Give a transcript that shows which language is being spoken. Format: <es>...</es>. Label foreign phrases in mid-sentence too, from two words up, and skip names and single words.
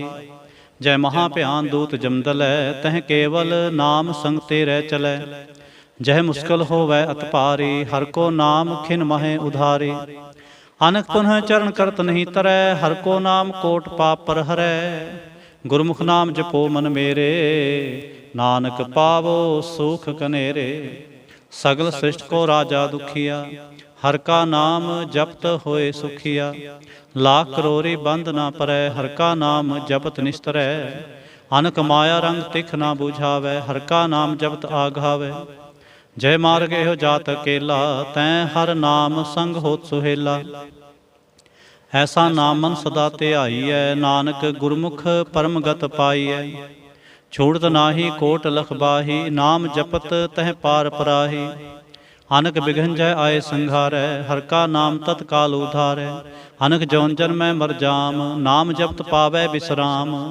<pa>ਜੈ ਮਹਾ ਭਿਆਨ ਦੂਤ ਜਮਦਲੈ, ਤਹ ਕੇਵਲ ਨਾਮ ਸੰਗ ਤੇਰੇ ਚਲੈ। ਜਹ ਮੁਸ਼ਕਲ ਹੋਵੈ ਅਤ ਭਾਰੀ, ਹਰ ਕੋ ਨਾਮ ਖਿਨ ਮਹੇ ਉਧਾਰੇ। ਅਨਕ ਪੁਨਹ ਚਰਨ ਕਰਤ ਨਹੀਂ ਤਰੈ, ਹਰ ਕੋ ਨਾਮ ਕੋਟ ਪਾਪ ਪਰ ਹਰੈ। ਗੁਰਮੁਖ ਨਾਮ ਜਪੋ ਮਨ ਮੇਰੇ, ਨਾਨਕ ਪਾਵਹੁ ਸੁਖ ਘਨੇਰੇ। ਸਗਲ ਸ੍ਰਿਸਟਿ ਕੋ ਰਾਜਾ ਦੁਖੀਆ, ਹਰ ਕਾ ਨਾਮ ਜਪਤ ਹੋਏ ਸੁਖੀਆ। ਲਾਖ ਕਰੋਰੀ ਬੰਧ ਨਾ ਪਰੈ, ਹਰ ਕਾ ਨਾਮ ਜਪਤ ਨਿਸਤਰੈ। ਅਨਕ ਮਾਇਆ ਰੰਗ ਤਿਖ ਨਾ ਬੁਝਾਵੈ, ਹਰ ਕਾ ਨਾਮ ਜਪਤ ਆਘਾਵੈ। ਜੈ ਮਾਰਗ ਏਹੋ ਜਾਤ ਅਕੇਲਾ, ਤੈਂ ਹਰ ਨਾਮ ਸੰਗ ਹੋਤ ਸੁਹੇਲਾ। ਐਸਾ ਨਾਮ ਮਨ ਸਦਾ ਧਿਆਈਐ, ਨਾਨਕ ਗੁਰਮੁਖ ਪਰਮਗਤ ਪਾਈਐ। ਛੂਟਤ ਨਾਹੀ ਕੋਟ ਲਖ ਬਾਹੀ, ਨਾਮ ਜਪਤ ਤਹ ਪਾਰ ਪਰਾਹੀ। ਅਨਕ ਬਿਘਨ ਜੈ ਆਏ ਸੰਘਾਰੈ, ਹਰ ਕਾ ਨਾਮ ਤਤਕਾਲ ਉਧਾਰੈ। ਅਨਕ ਜੌਨ ਜਨਮੈ ਮਰ ਜਾਮ, ਨਾਮ ਜਪਤ ਪਾਵੈ ਬਿਸ੍ਰਾਮ।</pa>